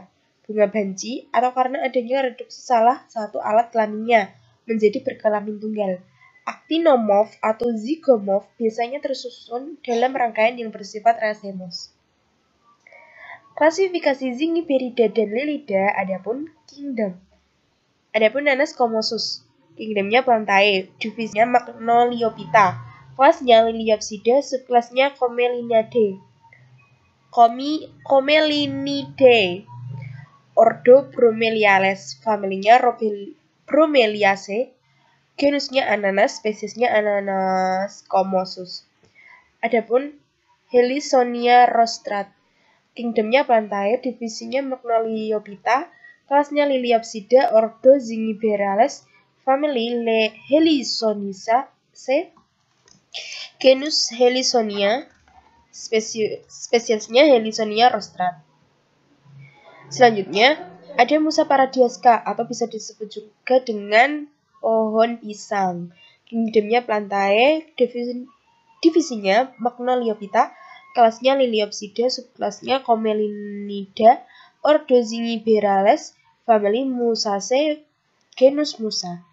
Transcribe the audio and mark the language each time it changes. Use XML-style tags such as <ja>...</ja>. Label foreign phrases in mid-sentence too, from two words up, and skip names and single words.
<id>Bunga banci atau karena adanya reduksi salah satu alat kelaminnya menjadi berkelamin tunggal. Actinomorph atau zygomorph biasanya tersusun dalam rangkaian yang bersifat racemos. Klasifikasi Zingiberida dan Lilida. Adapun kingdom. Adapun nanas Comosus. Kingdomnya Plantae, divisinya Magnoliophyta, kelasnya Liliopsida, subkelasnya Commelinidae. Ordo Bromeliales, familinya Bromeliaceae, genusnya Ananas, spesiesnya Ananas Comosus. Adapun Helisonia rostrata, kingdomnya Plantae, divisinya Magnoliophyta, kelasnya Liliopsida, ordo Zingiberales, family Helisoniaceae, genus Helisonia, spesiesnya Helisonia rostrata. Selanjutnya, ada Musa paradiaska atau bisa disebut juga dengan pohon pisang. Kingdomnya Plantae, divisinya Magnoliophyta, kelasnya Liliopsida, subkelasnya Commelinida, ordo Zingiberales, family Musaceae, genus Musa.</id>